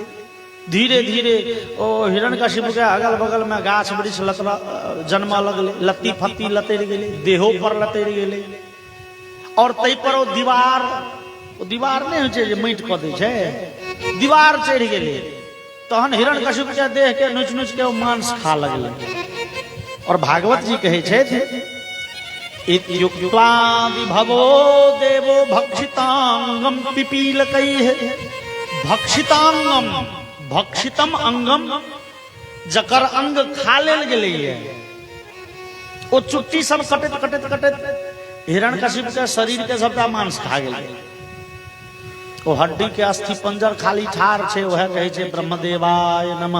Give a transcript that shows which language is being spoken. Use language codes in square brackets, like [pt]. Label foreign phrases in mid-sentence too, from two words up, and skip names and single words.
[mai] धीरे धीरे ओ हिरण्यकशिपु के अगल बगल में गाछ वृक्ष जन्म लगले, लत्ती फत्ती लतैर गेलै, देहो पर लतैर गेलै। और तै पर ओ दीवार ओ दीवार नहीं हो जे माटि कऽ दै छै, दीवार चढ़ि गेलै तहन हिरण्यकशिपु के देह के नोच नोच के मांस खा लगलै। और भागवत जी कहै छथि [sa] इत्युक्त्वा विभवो देवो भक्षितांगम पिपीलकैः। भक्षितांगम भक्षितम अंगम [mai] जकर अंग खा लेल गेलैए ओ चुट्टी सब कटैत कटैत कटैत हिरण्यकशिपु के शरीर के सबटा मांस खा गेलै। ओ हड्डी के अस्थि पंजर खाली ठार छै, वह कहै छै [sa] ब्रह्मदेवाय नमः।